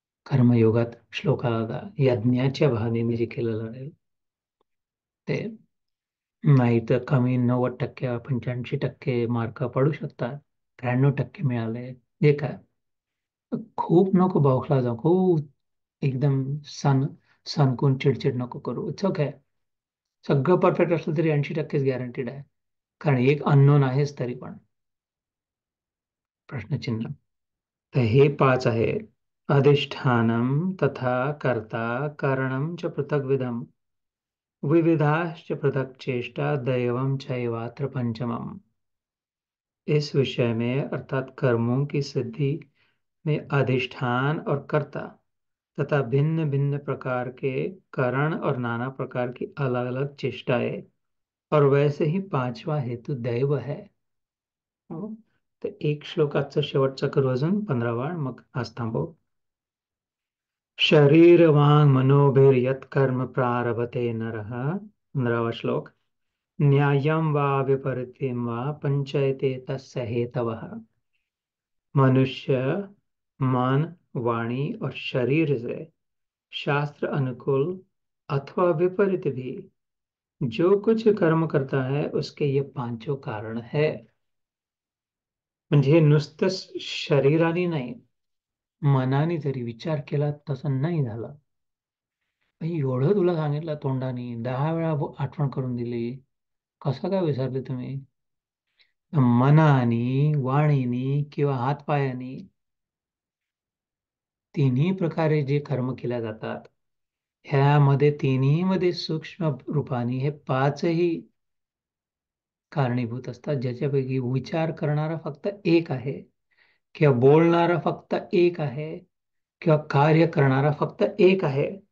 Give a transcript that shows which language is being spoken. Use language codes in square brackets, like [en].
[mr] कर्मयोगात श्लोक आला होता, यज्ञाच्या भावनेने जे केलेलं आहे ते, नाही तर कमी 90% 85% मार्क पडू शकतात, 93% मिळाले, हे काय. खूप नको बौखला जाऊ, खूप एकदम सनकून चिडचिड नको करू. [en] it's okay, [mr] सगळं परफेक्ट असलं तरी 80%च गॅरंटीड आहे, कारण एक अननोन आहेच तरी पण. प्रश्नचिन्ह. तर हे 5 आहे. [sa] अधिष्ठानम तथा कर्ता कारणम च पृथग्विधम विविधाश्च पृथक चेष्टा दैवम चैवात्र पंचमम। [hi] इस विषय में अर्थात कर्मों की सिद्धि में अधिष्ठान और कर्ता तथा भिन्न भिन्न प्रकार के कारण और नाना प्रकार की अलग अलग चेष्टाएं, और वैसे ही पांचवा हेतु दैव है। [mr] हो? तर एक श्लोकाचं शेवटचा करू अजून 15वा, मग आज थांबव. [sa] शरीर वांग मनोभिर्यत् कर्म प्रारभते नरः, [mr] 15वा श्लोक, [sa] न्याय्यं वा विपरीतं वा पंचयते तस्य हेतवः। [hi] मनुष्य मन, वाणी और शरीर से शास्त्र अनुकूल अथवा विपरीत भी जो कुछ कर्म करता है उसके ये पांचों कारण है. [mr] म्हणजे नुसतं शरीराने नाही, मनाने जरी विचार केला तसं नाही झालं. एवढं तुला सांगितलं तोंडाने 10 वेळा आठवण करून दिली, कसं काय विसरले तुम्ही. मनाने, वाणीने किंवा हातपायाने, तिन्ही प्रकारे जे कर्म केल्या जातात, ह्यामध्ये तिन्ही मध्ये सूक्ष्म रूपाने हे पाचही कारणीभूत असतात, ज्याच्यापैकी विचार करणारा फक्त एक आहे, किंवा बोलणारा फक्त एक आहे, किंवा कार्य करणारा फक्त एक आहे.